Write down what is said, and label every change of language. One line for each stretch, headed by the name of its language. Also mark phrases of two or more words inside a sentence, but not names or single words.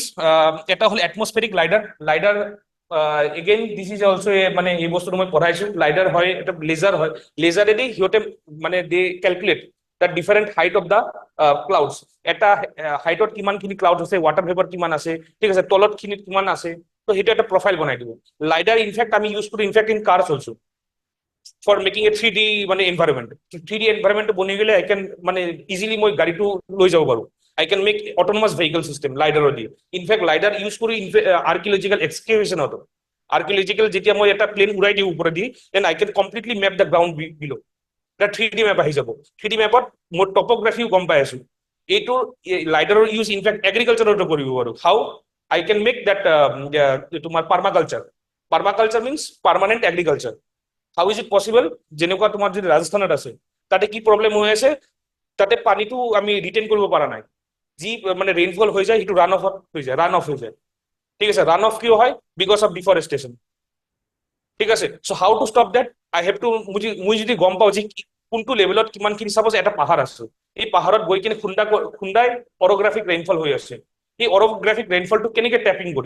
Assamese: এটা হ'ল
English: atmospheric LiDAR again this is also
Assamese: মানে এই বস্তুটো মই পঢ়াইছো, লাইডাৰ হয়, এটা লেজাৰ হয়, লেজাৰেদি সিহঁতে মানে
English: they calculate the different height of the clouds,
Assamese: এটা হাইটত কিমানখিনি ক্লাউড আছে,
English: water vapour
Assamese: কিমান আছে, ঠিক আছে, তলত খিনিত কিমান আছে, তো সেইটো এটা প্ৰফাইল বনাই দিব।
English: LiDAR in fact
Assamese: আমি ইউজ কৰো
English: in fact in cars also for making a 3D
Assamese: মানে এনভাইৰনমেন্ট,
English: 3D environment
Assamese: বনি গ'লে
English: I can
Assamese: মানে ইজিলি মই গাড়ীটো লৈ যাব পাৰো,
English: I can make autonomous vehicle system LiDAR only. In fact, LiDAR use
Assamese: করি
English: archaeological excavation
Assamese: হতো, archaeological যেতিয়া মই এটা প্লেন উড়াই দিও উপরে দি,
English: then I can completely map the ground below.
Assamese: এটা
English: 3D map
Assamese: আহি যাব, 3D mapত মোৰ টপোগ্ৰাফিও গম পাই আছো। এইটো
English: LiDAR use in fact
Assamese: এগ্ৰিকালচাৰতো কৰিব পাৰো।
English: How I can make that তোমাৰ permaculture means permanent agriculture. How is it possible?
Assamese: যেনেকুৱা তোমাৰ যদি ৰাজস্থানত আছে, তাতে কি প্ৰব্লেম হৈ আছে, তাতে পানীটো আমি ৰিটেইন কৰিব পৰা নাই, যি মানে ৰেইনফল হৈ যায় সেইটো
English: run off
Assamese: হৈ যায়, ঠিক আছে।
English: run off
Assamese: কিয় হয়?
English: because of deforestation,
Assamese: ঠিক আছে।
English: So how to stop that? I have to,
Assamese: মই যদি গম পাওঁ যে কোনটো লেভেলত কিমানখিনি, চাপোজ এটা পাহাৰ আছে, এই পাহাৰত গৈ কিনে খুন্দাই
English: orographic rainfall
Assamese: হৈ আছে, এই অৰগ্ৰাফিক ৰেইনফলটো কেনেকে টেপিং কৰিম?